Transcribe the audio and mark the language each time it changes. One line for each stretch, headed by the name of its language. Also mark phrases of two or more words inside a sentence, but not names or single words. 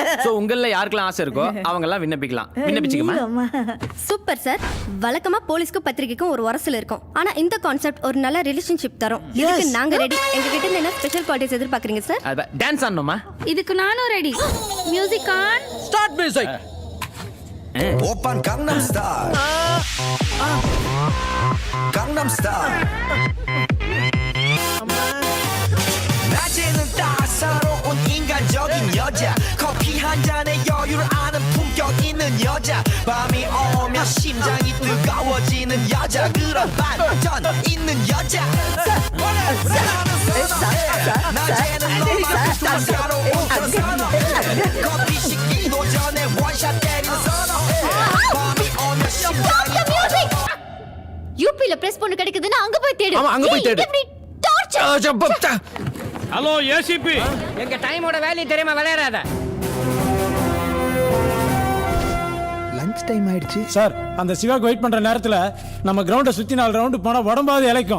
Tamil: சோ உங்கள யாருக்கெல்லாம் ஆசை இருக்கோ அவங்க எல்லாம் விண்ணப்பிக்கலாம். விண்ணப்பிச்சுக்கமா. சூப்பர் சார். வழக்கமா போலீஸ்க்கு பத்திரிக்கைக்கும் ஒரு உரசல் இருக்கும். ஆனா இந்த கான்செப்ட் ஒரு நல்ல ரிலேஷன்ஷிப் தரும். இதுக்கு நாங்க ரெடி. எங்க கிட்ட இருந்து என்ன
English: special qualities
Tamil: எதிர்பார்க்கறீங்க சார்? டான்ஸ் ஆடணுமா? இதுக்கு நானும் ரெடி.
English: music on. start music.
Korean: 오빤 강남 스타일 강남 스타일 낮에는 따사로운 인간적인 여자 커피 한 잔에 여유를 아는 품격 있는 여자 밤이 오면 심장이 뜨거워지는 여자 그런 반전 있는 여자 낮에는 로맨틱한 사로운 커피 식기도 전에 원샷 때리는
Tamil: போலீஸ் பொண்ணு கிடைக்குதுன்னு அங்க போய் தேடு. ஆமா, அங்க போய் தேடு. டார்ச்சர்.
English: hello ACP,
Tamil: எங்க டைமோட வேல்யூ தெரியாம விளையாடாத.
English: lunch time
Tamil: ஆயிடுச்சு. சார் அந்த சிவாக்கு வெயிட் பண்ற நேரத்துல நம்ம கிரவுண்ட சுத்தி 4 ரவுண்டு போனா உடம்பாவது இளைக்கும்.